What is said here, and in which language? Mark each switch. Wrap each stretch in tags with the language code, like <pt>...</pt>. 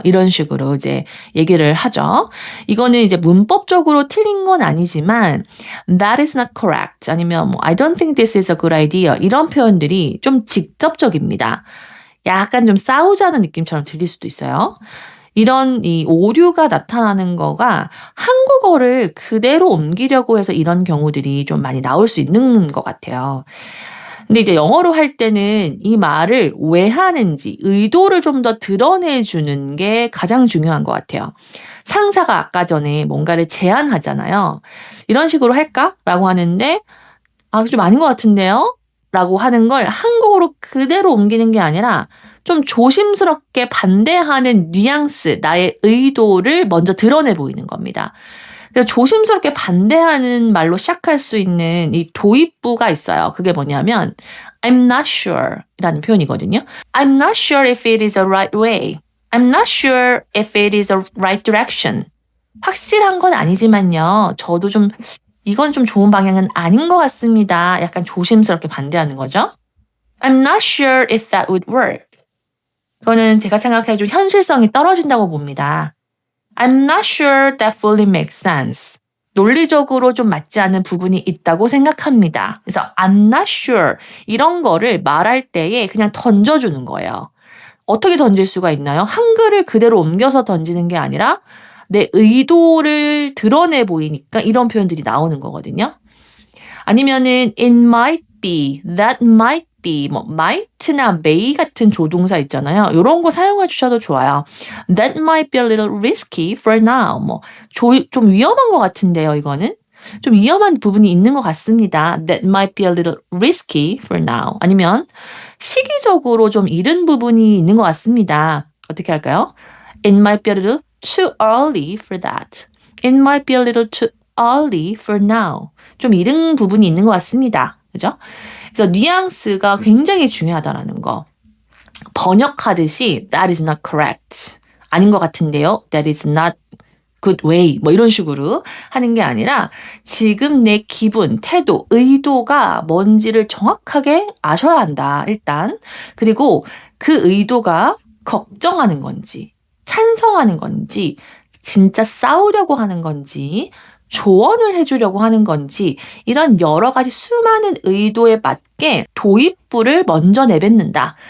<ko>이런 식으로 이제 얘기를 하죠. 이거는 이제 문법적으로 틀린 건 아니지만</ko> <en>"That is not correct." 아니면 "I don't think this is a good idea."</en> <ko>이런 표현들이 좀 직접적입니다. 약간 좀 싸우자는 느낌처럼 들릴 수도 있어요. 이런 이 오류가 나타나는 거가 한국어를 그대로 옮기려고 해서 이런 경우들이 좀 많이 나올 수 있는 것 같아요. 근데 이제 영어로 할 때는 이 말을 왜 하는지 의도를 좀 더 드러내 주는 게 가장 중요한 것 같아요. 상사가 아까 전에 뭔가를 제안하잖아요. "이런 식으로 할까?"라고 하는데 "아 좀 아닌 것 같은데요?" 라고 하는 걸 한국어로 그대로 옮기는 게 아니라 좀 조심스럽게 반대하는 뉘앙스, 나의 의도를 먼저 드러내 보이는 겁니다. 그래서 조심스럽게 반대하는 말로 시작할 수 있는 이 도입부가 있어요. 그게 뭐냐면</ko> <en>I'm not sure</en> <ko>라는 표현이거든요.</ko> <en>I'm not sure if it is the right way. I'm not sure if it is the right direction.</en> <ko>확실한 건 아니지만요. 저도 좀 이건 좀 좋은 방향은 아닌 것 같습니다. 약간 조심스럽게 반대하는 거죠.</ko> <en>I'm not sure if that would work.</en> <ko>이거는 제가 생각해 좀 현실성이 떨어진다고 봅니다.</ko> <en>I'm not sure that fully makes sense.</en> <ko>논리적으로 좀 맞지 않는 부분이 있다고 생각합니다. 그래서</ko> <en>I'm not sure</en> <ko>이런 거를 말할 때에 그냥 던져주는 거예요. 어떻게 던질 수가 있나요? 한글을 그대로 옮겨서 던지는 게 아니라 내 의도를 드러내 보이니까 이런 표현들이 나오는 거거든요. 아니면은</ko> <en>it might be, that might be,</en> <ko>뭐 might나 may 같은 조동사 있잖아요. 요런 거 사용해 주셔도 좋아요.</ko> <en>That might be a little risky for now.</en> <ko>좀 위험한 것 같은데요, 이거는. 좀 위험한 부분이 있는 것 같습니다.</ko> <en>That might be a little risky for now.</en> <ko>아니면 시기적으로 좀 이른 부분이 있는 것 같습니다. 어떻게 할까요?</ko> <en>It might be a little too early for that. It might be a little too early for now.</en> <ko>좀 이른 부분이 있는 것 같습니다. 그죠? 그래서 뉘앙스가 굉장히 중요하다라는 거. 번역하듯이</ko> <en>that is not correct.</en> <ko>아닌 것 같은데요.</ko> <en>That is not good way.</en> <ko>뭐 이런 식으로 하는 게 아니라 지금 내 기분, 태도, 의도가 뭔지를 정확하게 아셔야 한다. 일단. 그리고 그 의도가 걱정하는 건지, 찬성하는 건지, 진짜 싸우려고 하는 건지, 조언을 해주려고 하는 건지 이런 여러 가지 수많은 의도에 맞게 도입부를 먼저 내뱉는다.</ko>